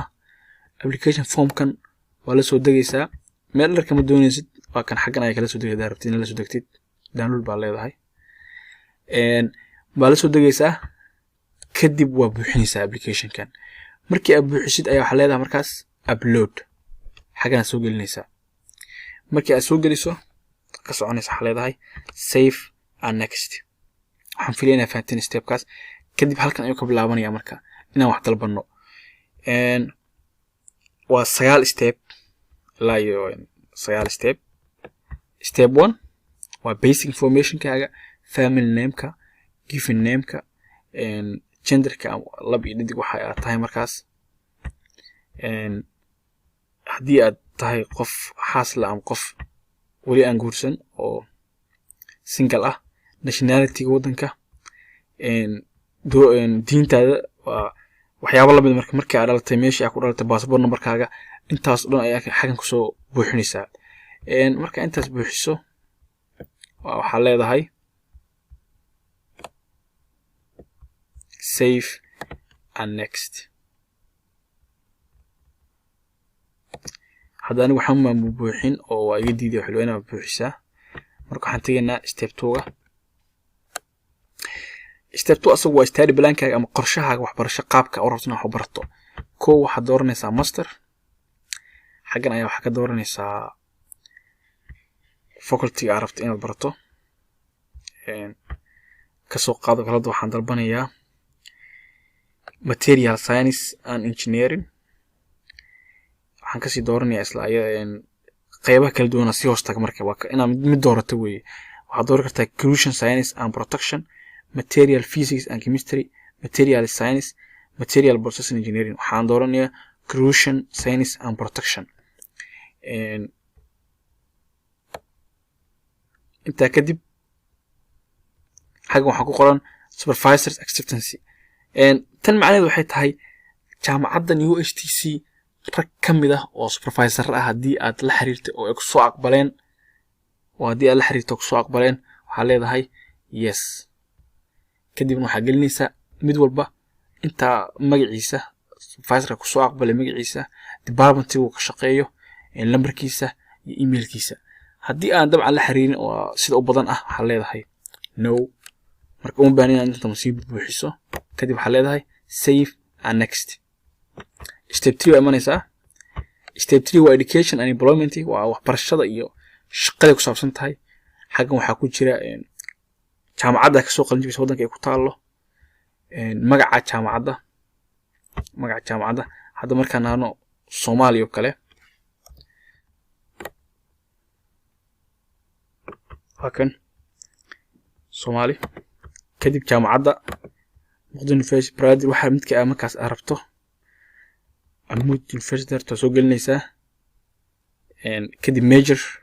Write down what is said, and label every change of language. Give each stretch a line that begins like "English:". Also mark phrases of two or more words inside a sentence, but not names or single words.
English: application form
Somali: kan waa la soo dagaysaa meel dharka ma doonaysid waa kan xaggan ay kala soo dagaysaa rabtid in la soo dagtid download baa leedahay baa la soo dagaysaa kadib waa buuxinaysaa application kan markii aad buuxisid ayaa waxa leedahay markaas upload xaggan soo gelinaysaa markii aad soo geliso ka soconaysa waxa leedahay
English: save and next
Somali: waxaan filaynaa fahanteen stepkaas kadib halkan ayuu ka bilaabanaya marka inaan wax dalbano waa 9 step ilaa iyo 9 step step 1 waa
English: basic information
Somali: kaaga
English: family name
Somali: ka
English: given name
Somali: ka gender ka lab iyo dhidig waxa ay tahay markaas haddii aad tahay qof xaas la am qof wali aan guursan oo single ah nationality wadanka diintaada waa waxyaabo la mid markii aad dhalatay meeshii aad ku dhalatay passport numberkaaga intaas dhan ayaa xagan ku soo buuxinaysaa marka intaas buuxiso waxa leedahay
English: save and next
Somali: haddana waxaan ma buuxin oo waa iga diiday waxa loo buuxisaa marka waxaan tagaynaa step 2 step 2 asagu waa
English: study plan-kaaga
Somali: ama qorshahaaga waxbarasho qaabka aad rabto inaad wax barato koo waxaad dooranaysaa master xaggan ayaa waxa ka dooranaysaa faculty aad rabto inaad barato ka soo qaado kala waxaan dalbanayaa
English: material science and engineering
Somali: waxaan ka sii dooranayaa isla qaybaha kala duwan si hoos taag marka waa inaad mid doorato weeye waxaad dooran kartaa
English: corrosion science and protection material physics and chemistry material science material processing engineering
Somali: waxaan dooranayaa
English: corrosion science and protection
Somali: inta kadib xagga waxa ku qoran
English: supervisors acceptance
Somali: tan macnaheedu waxay tahay jaamacaddan USTC rag kamid ah oo supervisor ah hadii aad la xiriirtay oo ay ku soo aqbaleen waxa leedahay yes kadib waxa gelinaysaa mid walba inta magaciisa supervisor ku soo aqbalay magaciisa department uu ka shaqeeyo lambarkiisa iyo emailkiisa hadii aan dabcan la xiriirin oo sida u badan ah waxa leedahay no marka uu baahan yahay inta masiib buuxiso kadib waxa leedahay
English: save and next
Somali: step 3 waa imanaysaa step 3 waa
English: education and employment
Somali: waa waxbarashada iyo shaqada ku saabsan tahay xaggan waxa ku jira jaamacadda ka soo qalin jabisay wadanka ay ku taalo magaca jaamacadda hadda markaan aano Soomaaliya oo kale hakan Soomaali kadib jaamacadda Muqdisho University Pride waxa midka ah markaas aad rabto Amud University ta soo gelinaysaa kadib major